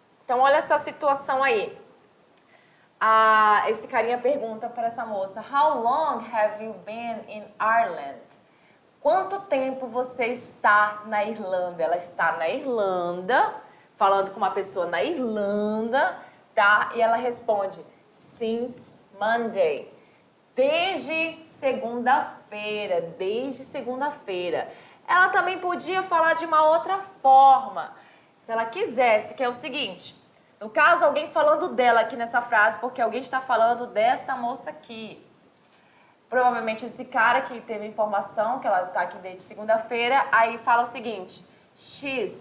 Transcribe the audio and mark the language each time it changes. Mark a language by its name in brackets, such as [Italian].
[Portuguese] Então, olha só a situação aí. Esse carinha pergunta para essa moça: [English] How long have you been in Ireland? [Portuguese] Quanto tempo você está na Irlanda? Ela está na Irlanda, falando com uma pessoa na Irlanda, tá? E ela responde: [English] Since Monday. [Portuguese] Desde segunda-feira, desde segunda-feira. Ela também podia falar de uma outra forma, se ela quisesse, que é o seguinte. No caso, alguém falando dela aqui nessa frase, porque alguém está falando dessa moça aqui. Provavelmente esse cara que teve a informação, que ela está aqui desde segunda-feira, aí fala o seguinte, X.